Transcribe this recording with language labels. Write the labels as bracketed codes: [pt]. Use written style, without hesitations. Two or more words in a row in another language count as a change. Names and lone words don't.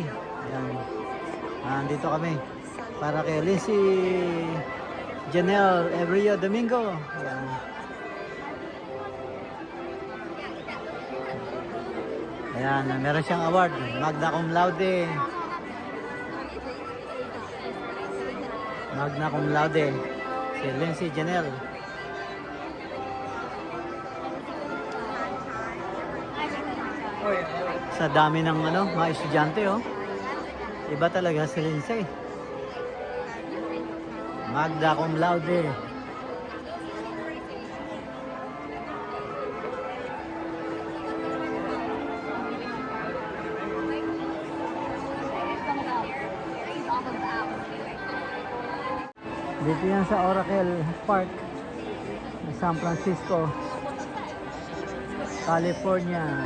[tl] Ayan. Nandito kami para kay Lindsay Janelle Everio Domingo. Ayan. Ayan, meron siyang award, [la] magna cum laude. Magna cum laude [tl] si Lindsay Janelle. Sa dami ng mga estudyante, oh. Iba talaga si Lindsay. [la] Magna cum laude. [tl] Dito yan sa Oracle Park, San Francisco, California.